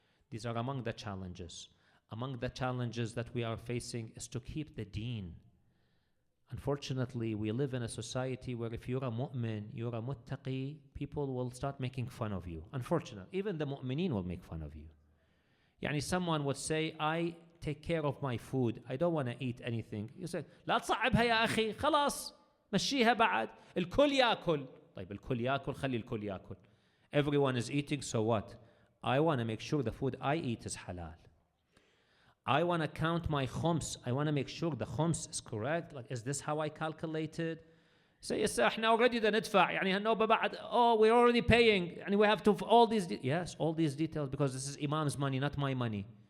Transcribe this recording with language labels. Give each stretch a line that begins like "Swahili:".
English: These are among the challenges. Among the challenges that we are facing is to keep the deen. Unfortunately, we live in a society where if you're a mu'min, you're a muttaqi, people will start making fun of you. Unfortunately, even the mu'mineen will make fun of you. Yani someone would say, I take care of my food, I don't want to eat anything.
Arabic: You say, لا تصعبها يا أخي, خلاص, مشيها بعد, الكل يأكل. طيب الكل يأكل, خلي الكل يأكل.
English: Everyone is eating, so what? I want to make sure the food I eat is halal. I want to count my khums. I want to make sure the khums is correct. Like, is this how I calculated? Say, yes,
Arabic: احنا
English: already
Arabic: ندفع. يعني هالنوبة بعد,
English: oh, we're already paying. And we have to, all these, yes, all these details, because this is Imam's money, not my money.